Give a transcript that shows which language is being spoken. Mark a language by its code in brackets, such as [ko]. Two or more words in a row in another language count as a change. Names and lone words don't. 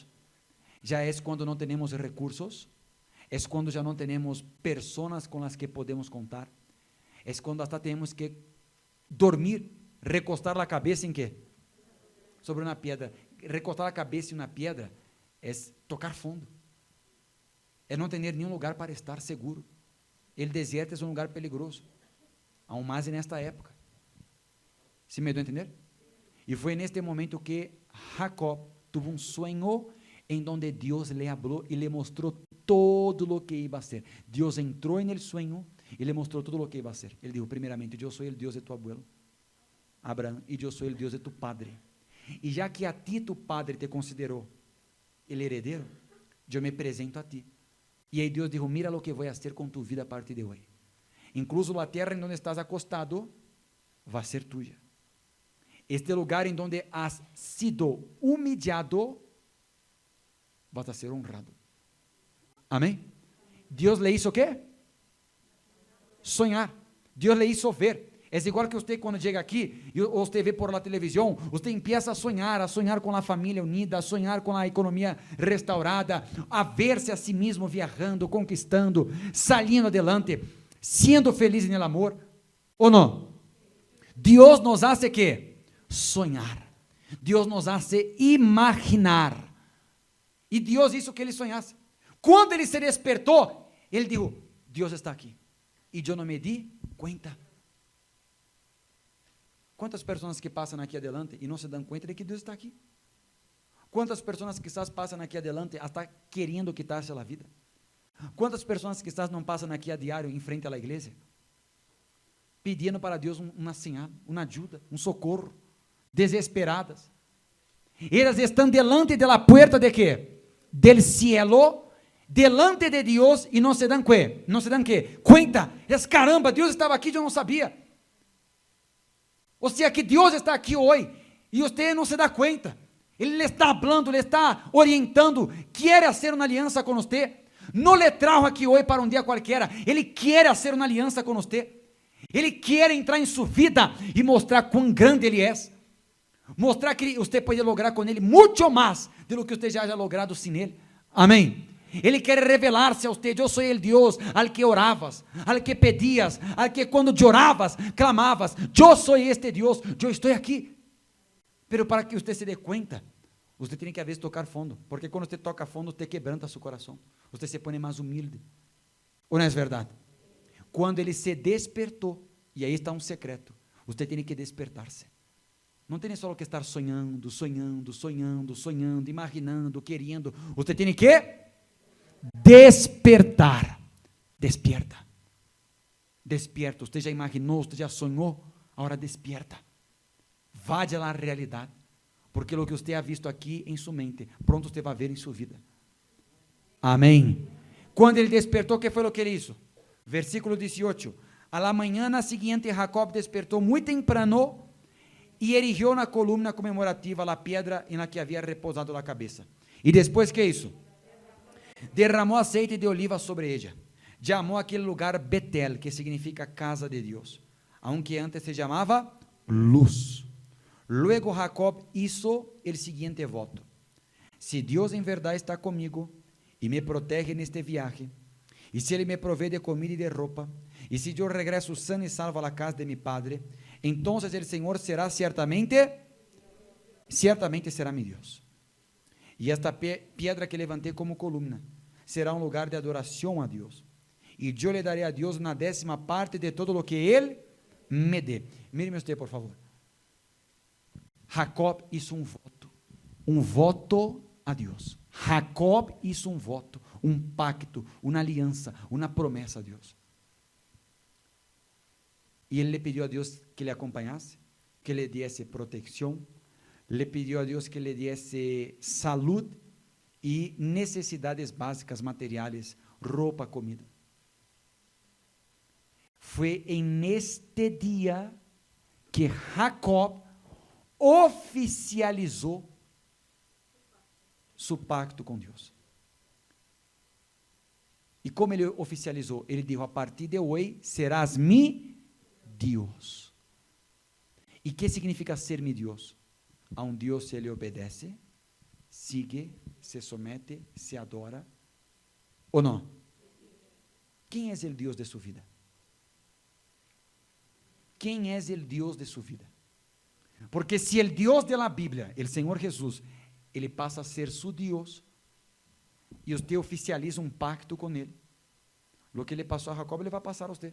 [pt] Já é quando não temos recursos, é quando já não temos pessoas com as que podemos contar, é quando hasta temos que dormir, recostar a cabeça em quê? Sobre uma pedra. Recostar a cabeça em uma pedra é tocar fundo, é não ter nenhum lugar para estar seguro. O deserto é um lugar [es] peligroso, aún [pt] mais nesta época. ¿Sí me deu a entender? E foi neste momento que Jacob teve um sonho em donde Deus lhe falou e lhe mostrou todo o que iba a ser. Deus entrou [es] en el sueño [pt] e lhe mostrou todo o que iba a ser. Ele disse, primeiramente, eu sou o Deus de [es] tu abuelo, [pt] Abraão, e eu sou o Deus de [es] tu padre. [pt] E já que a ti [es] tu padre te [pt] considerou [es] el heredero, [pt] eu me apresento a ti. E aí Deus disse, [es] mira lo que [pt] vou fazer com tu vida a partir de hoje. Incluso a terra em donde [es] estás acostado [pt] vai ser tuya. [es] Este lugar em donde has sido humillado vas a ser honrado. Amém? Deus le hizo ¿qué? Sonhar. Deus le hizo ver. [pt] É igual que você quando chega aqui e você vê por la televisão, você empieza a sonhar com a família unida, a sonhar com a economia restaurada, a ver-se a si mesmo viajando, conquistando, salindo adelante, sendo feliz no amor, ou não? [es] Deus nos hace ¿qué? [pt] Sonhar. [es] Deus nos hace imaginar. [pt] E Deus hizo que ele sonhasse. Quando ele se despertou, ele disse, Deus está aqui. E eu não me di conta. Quantas pessoas que passam aqui adelante e não se dão conta de que Deus está aqui? Quantas pessoas que quizás passam aqui adelante hasta querendo quitar-se a vida? Quantas pessoas que quizás não passam aqui a diário em frente à igreja? Pedindo para Deus uma señal, uma ajuda, um socorro, desesperadas. Elas estão [es] delante de la puerta [pt] de quê? [es] Del cielo, delante [pt] de Deus e não se dão quê? Não se dão quê? Conta, caramba, Deus estava aqui e eu não sabia. Ou seja, que Deus está aqui hoje e você não se dá conta. Ele lhe está falando, lhe está orientando, quer fazer uma aliança com você. Não lhe trajo aqui hoje para um dia qualquer. Ele quer fazer uma aliança com você. Ele quer entrar em sua vida e mostrar quão grande Ele é. Mostrar que você pode lograr com Ele muito mais do que você já [es] haya logrado [pt] sem Ele. Amém. Ele quer revelar-se a você. Eu sou o Deus [es] al que [pt] oravas, [es] al que [pt] pedias, [es] al que [pt] quando choravas, clamavas. Eu sou este Deus, eu estou aqui. Pero para que você se dê conta, você tem que a vezes tocar fundo, porque quando você toca fundo, você quebranta seu coração. Você se põe mais humilde. Ou não é verdade? Quando ele se despertou, e aí está um secreto, você tem que despertar-se. Não tem só que estar sonhando, imaginando, querendo. Você tem que despertar. [es] Despierta. Despierta. [pt] Você já imaginou, você já sonhou? Agora despierta. Vá à realidade. Porque o que você [es] ha visto [pt] aqui em sua mente, pronto você vai ver em sua vida. Amém. Quando ele despertou, o que foi o que ele hizo? Versículo 18. [es] A la mañana siguiente, [pt] Jacob despertou muito temprano e erigió na columna comemorativa a pedra em [es] la que [pt] havia repousado a cabeça. E depois que isso? Derramou aceite de oliva sobre ella. Chamou aquele lugar Betel, que significa casa de Deus, aunque antes se chamava luz. [es] Luego Jacob hizo el siguiente voto: si Dios en verdad está conmigo y me protege en este viaje, y si Él me provee de comida y de ropa, y si yo regreso sano y salvo a la casa de mi padre, entonces el Señor será ciertamente será mi Dios. Y esta piedra que levanté como columna será un lugar de adoración a Dios, y yo le daré a Dios una 10ª parte de todo lo que Él me dé. Míreme usted, por favor. [pt] Jacob hizo um voto a Deus. Jacob hizo um voto, um pacto, uma aliança, uma promessa a Deus. E ele le pediu a Deus que le acompanhasse, que [es] le diese [pt] proteção, le pediu a Deus que [es] le diese [pt] salud e necessidades básicas materiais, roupa, comida. Foi neste dia que Jacob oficializou seu pacto com Deus. E como ele oficializou? Ele disse: a partir de hoje serás mi Deus. E que significa ser mi Deus? A um Deus se ele obedece, [es] sigue, se somete, [pt] se adora, ou não? Quem é o Deus de sua vida? Quem é o Deus de sua vida? Porque se o Deus da Bíblia, o Senhor Jesus, ele passa a ser seu Deus, e você oficializa um pacto com ele, o que ele passou a Jacob, ele vai passar a você.